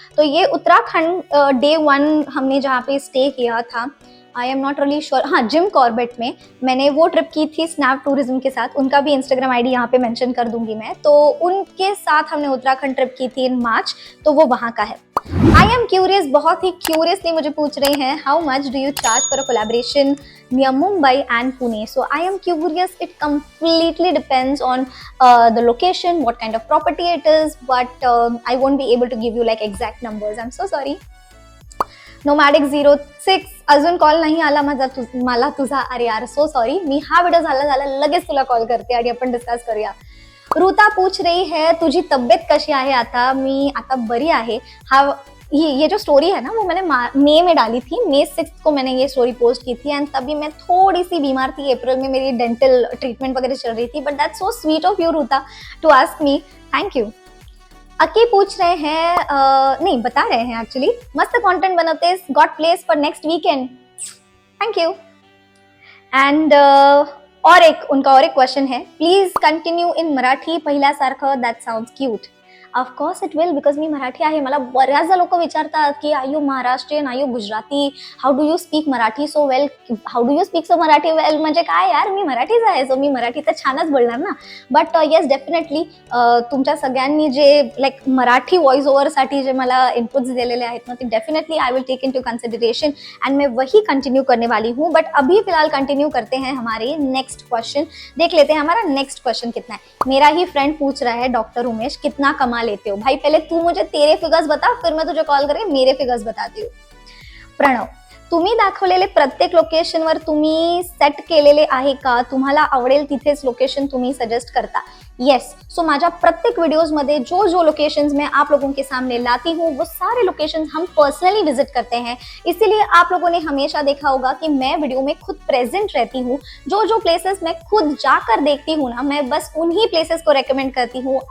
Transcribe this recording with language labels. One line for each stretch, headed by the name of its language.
Hindi: तो ये उत्तराखंड डे 1 हमने जहाँ पे स्टे किया था,
English: I am not really sure,
Hindi: हाँ जिम कॉर्बेट में मैंने वो ट्रिप की थी स्नैप टूरिज्म के साथ। उनका भी इंस्टाग्राम आईडी यहाँ पे मेंशन कर दूंगी मैं। तो उनके साथ हमने उत्तराखंड ट्रिप की थी इन मार्च, तो वो वहाँ का है।
English: I am curious,
Hindi: बहुत ही क्यूरियसली मुझे पूछ रहे हैं,
English: How much do you charge for a collaboration near Mumbai and Pune? So I am curious, it completely depends on the location, what kind of property it is, but I won't be able to give you like exact numbers. I'm so sorry.
Marathi: Nomadic 06, अजून call नाही आला मला तुझा.
English: अरे यार, so sorry.
Marathi: मी हा video झाला लगेच तुला कॉल करते आणि आपण डिस्कस करूया.
Hindi: ऋता पूछ रही है,
Marathi: तुझी तब्येत कशी आहे आता? मी आता बरी आहे.
Hindi: ये जो स्टोरी है ना, वो मैंने मई में डाली थी। May 6 को मैंने ये स्टोरी पोस्ट की थी, एंड तभी मैं थोड़ी सी बीमार थी। अप्रैल में मेरी डेंटल ट्रीटमेंट वगैरह चल रही थी।
English: But that's so sweet of you Rita to ask me, thank you.
Hindi: अकी पूछ रहे हैं, नहीं बता रहे हैं एक्चुअली,
Marathi: मस्त कंटेंट बनवते,
English: Got place for next weekend, thank you.
Hindi: And उनका और एक क्वेश्चन है,
English: please continue in Marathi
Marathi: पहिल्यासारखं,
English: That sounds cute. Of course it will, because
Marathi: मी मराठी आहे. मला बऱ्याचदा लोक विचारतात की
English: Are you Maharashtrian, are you Gujarati, how do you speak Marathi so well, how do you speak so Marathi well.
Marathi: म्हणजे काय यार, मी मराठीच आहे, सो मी मराठी तर छानच बोलणार ना. बट येस, डेफिनेटली तुमच्या सगळ्यांनी जे लाईक मराठी व्हॉइस ओव्हरसाठी जे मला इनपुट्स दिलेले आहेत ना, ते definitely
English: I will take into consideration
Marathi: end
Hindi: मैं वही कंटिन्यू करने वाली हूँ. बट अभी फिलहाल कंटिन्यू करते हैं हमारे नेक्स्ट क्वेश्चन. देख लेते हैं हमारा नेक्स्ट क्वेश्चन कितना है. मेरा ही फ्रेंड पूछ रहा है, डॉक्टर उमेश, कितना कमा लेते हो? भाई पहले तू मुझे तेरे फिगर्स बता, फिर मैं तुझे कॉल करके मेरे फिगर्स बताती हूँ.
Marathi: प्रणव, तुम्ही दाखवलेले प्रत्येक लोकेशनवर तुम्ही सेट केलेले आहे का? तुम्हाला आवडेल तिथेच लोकेशन तुम्ही सजेस्ट करता?
English: Yes.
Marathi: सो माझ्या
Hindi: प्रत्येक वीडियोज में जो जो लोकेशंस मैं आप लोगों के सामने लाती हूँ वो सारे लोकेशंस हम पर्सनली विजिट करते हैं. इसीलिए आप लोगों ने हमेशा देखा होगा कि मैं वीडियो में खुद प्रेजेंट रहती हूँ. जो जो प्लेसेस मैं खुद जाकर देखती हूँ ना, मैं बस उन्हीं प्लेसेस को रेकमेंड करती हूँ.